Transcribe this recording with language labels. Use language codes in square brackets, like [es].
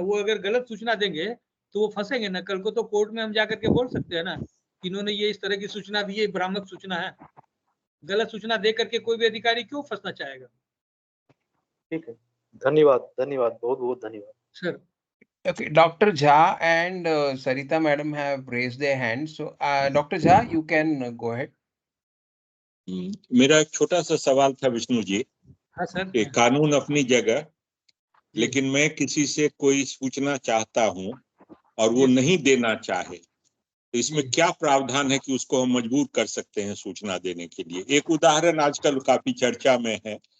[hi] वो अगर गलत सूचना देंगे तो वो फंसेंगे ना। कल को तो कोर्ट में हम जाकर के बोल सकते हैं ना कि इन्होंने ये इस तरह की सूचना दी है, भ्रामक सूचना है। गलत सूचना दे करके कोई भी अधिकारी क्यों फंसना चाहेगा? ठीक है, धन्यवाद, बहुत बहुत धन्यवाद sir. [en] Okay, Dr. Jha and Sarita madam have raised their hands. So, Dr. Jha, you can go ahead. [hi] मेरा एक छोटा सा सवाल था विष्णु जी। हाँ सर। कि कानून अपनी जगह, लेकिन मैं किसी से कोई सूचना चाहता हूं और वो नहीं देना चाहे, तो इसमें क्या प्रावधान है कि उसको हम मजबूर कर सकते हैं सूचना देने के लिए? एक उदाहरण आजकल काफी चर्चा में है